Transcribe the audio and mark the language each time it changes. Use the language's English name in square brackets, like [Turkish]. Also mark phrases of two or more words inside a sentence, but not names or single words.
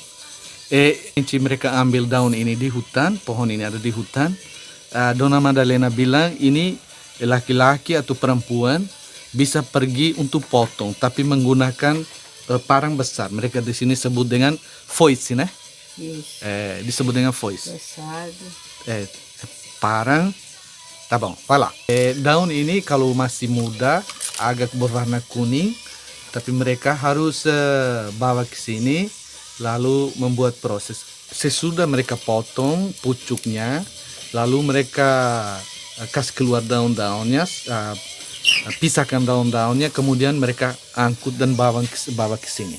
[Indonesian] Mereka ambil daun ini di hutan, pohon ini ada di hutan. Dona Madalena bilang ini laki-laki atau perempuan bisa pergi untuk potong, tapi menggunakan parang besar. Mereka di sini sebut dengan foice, [Portuguese] Isso. [Indonesian] Disebut dengan foice. [Portuguese] Pesado. [Indonesian] Parang, tabang, voilà. Daun ini kalau masih muda agak berwarna kuning, tapi mereka harus bawa ke sini lalu membuat proses. Sesudah mereka potong pucuknya, lalu mereka kasih keluar daun-daunnya, pisahkan daun-daunnya, kemudian mereka angkut dan bawa ke sini.